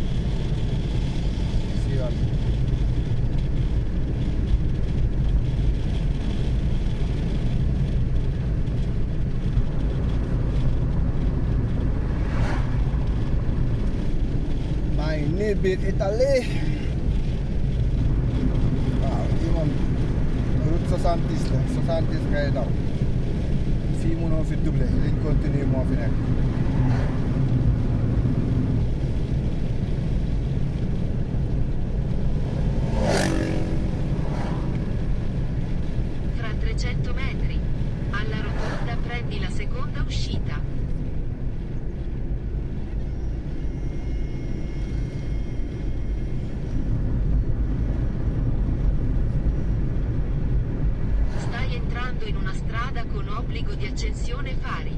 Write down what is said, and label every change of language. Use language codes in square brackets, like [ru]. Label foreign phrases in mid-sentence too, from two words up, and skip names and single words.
[wo] si yoon maa ngi nii biir Italie waaw fii moom route 70 la 70 ngay daw fii mënoo fi [fr] doublé ligne continue [wo] moo fi nekk [it] Fra 300 metri. Alla rotonda prendi la seconda uscita. Stai entrando in una strada con obbligo di accensione fari.